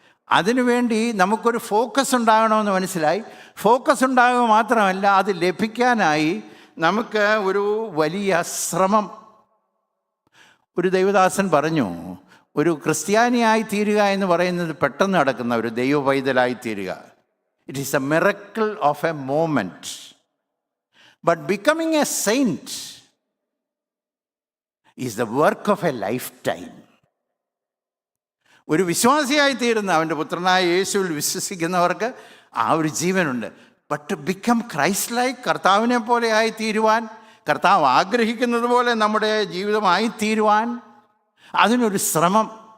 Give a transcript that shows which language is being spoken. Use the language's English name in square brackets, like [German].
[Malayalam] അതിനുവേണ്ടി നമുക്കൊരു ഫോക്കസ് ഉണ്ടാകണമെന്ന് മനസ്സിലായി. ഫോക്കസ് ഉണ്ടാകുക മാത്രമല്ല, അത് ലഭിക്കാനായി നമുക്ക് ഒരു വലിയ ശ്രമം. ഒരു ദൈവദാസൻ പറഞ്ഞു, ഒരു ക്രിസ്ത്യാനിയായി തീരുക എന്ന് പറയുന്നത് പെട്ടെന്ന് നടക്കുന്ന ഒരു ദൈവ പൈതലായി തീരുക. [English] It is a miracle of a moment. But becoming a saint is the work of a lifetime. [Malayalam] ഒരു വിശ്വാസിയായി തീരുന്ന, അവൻ്റെ പുത്രനായ യേശുവിൽ വിശ്വസിക്കുന്നവർക്ക് ആ ഒരു ജീവനുണ്ട്. [English] but to become Christ like, [Malayalam] കർത്താവിനെ പോലെ ആയി തീരുവാൻ, കർത്താവ് ആഗ്രഹിക്കുന്നത് പോലെ നമ്മുടെ ജീവിതമായി തീരുവാൻ, അതിനൊരു ശ്രമം.